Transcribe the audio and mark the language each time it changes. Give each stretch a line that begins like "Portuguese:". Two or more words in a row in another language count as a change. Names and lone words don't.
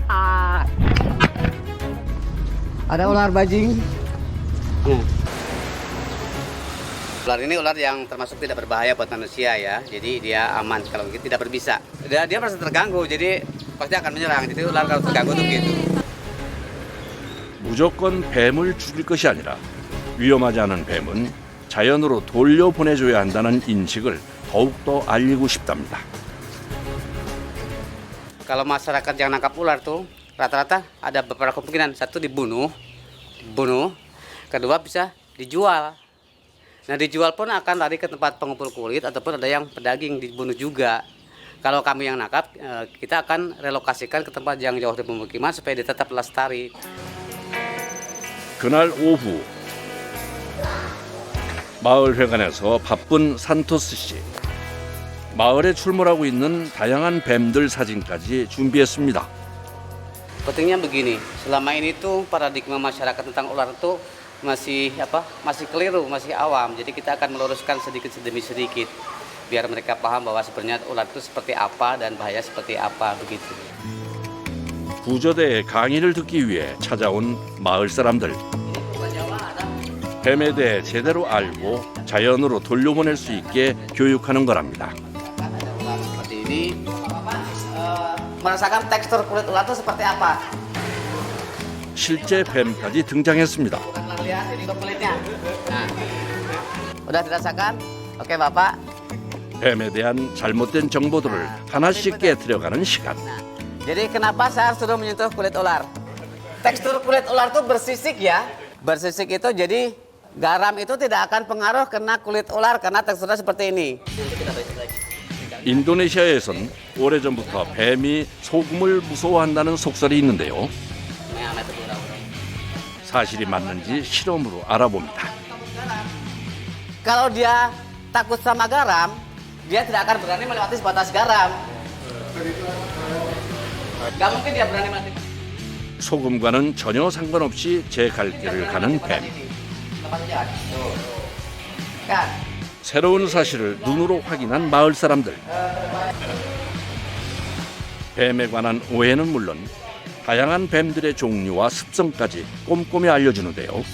Indonesian: Ada ular bajing. Ular ini ular yang termasuk tidak berbahaya buat manusia ya. Jadi dia aman kalau gitu, tidak berbisa. Dia merasa terganggu, jadi pasti akan menyerang. Jadi ular kalau terganggu tuh gitu.
Korean: 무조건 뱀을 죽일 것이 아니라 위험하지 않은 뱀은 자연으로 돌려보내줘야 한다는 인식을 더욱더 알리고 싶답니다.
Indonesian: Kalau masyarakat yang nangkap ular tuh rata-rata ada beberapa kemungkinan. Satu dibunuh, kedua bisa dijual. Nah dijual pun akan lari ke tempat pengumpul kulit ataupun ada yang pedaging dibunuh juga. Kalau kami yang nangkap, kita akan relokasikan ke tempat yang jauh dari pemukiman supaya dia tetap lestari.
Korean: 그날 오후 마을 회관에서 바쁜 산토스 씨. 마을에 출몰하고 있는 다양한 뱀들 사진까지 준비했습니다.
Indonesian: Pentingnya begini, selama ini tuh paradigma masyarakat tentang ular itu masih keliru, masih awam. Jadi kita akan meluruskan sedikit demi sedikit biar mereka paham bahwa sebenarnya ular itu seperti apa dan bahaya seperti apa begitu.
Korean: 구조대의 강의를 듣기 위해 찾아온 마을 사람들. 뱀에 대해 제대로 알고 자연으로 돌려보낼 수 있게 교육하는 거랍니다.
Indonesian: Ada ular seperti ini, merasakan tekstur kulit ular itu seperti apa?
Korean: 실제 뱀까지 등장했습니다.
Indonesian: Bukan lihat ini kulitnya. Nah, udah dirasakan? Oke Bapak.
Korean: 뱀에 대한 잘못된 정보들을 하나씩 깨뜨려가는 시간.
Indonesian: Jadi kenapa saya suruh menyentuh kulit ular? Tekstur kulit ular itu bersisik ya. Bersisik itu jadi garam itu tidak akan pengaruh kena kulit ular karena teksturnya seperti ini.
Korean: 인도네시아에선 오래전부터 뱀이 소금을 무서워한다는 속설이 있는데요. 사실이 맞는지 실험으로 알아봅니다.
Indonesian: Kalau dia takut sama garam, dia tidak akan berani melewati sebatas garam. Gak mungkin dia berani melewati.
Korean: 소금과는 전혀 상관없이 제 갈 길을 가는 뱀.
Indonesian: Kan?
Korean: 새로운 사실을 눈으로 확인한 마을 사람들. 뱀에 관한 오해는 물론 다양한 뱀들의 종류와 습성까지 꼼꼼히 알려주는데요.